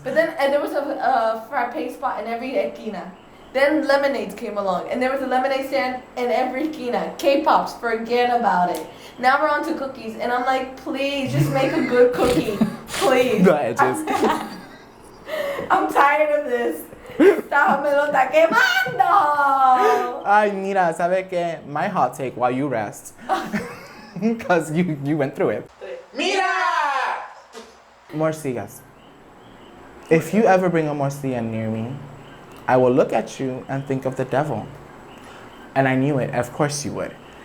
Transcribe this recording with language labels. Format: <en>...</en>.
<en>But then and there was a frappe spot in every esquina. Then lemonades came along, and there was a lemonade stand in every esquina. K-pops, forget about it. Now we're on to cookies, and I'm like, please, just make a good cookie, please. The edges. I'm tired of this.</en> <es>Esta me lo está quemando. Ay, mira, ¿sabe qué?</es> <en>My hot take while you rest. Because you went through it. Mira! Morcillas. If you ever bring a morcilla near me, I will look at you and think of the devil. And I knew it, of course you would.</en>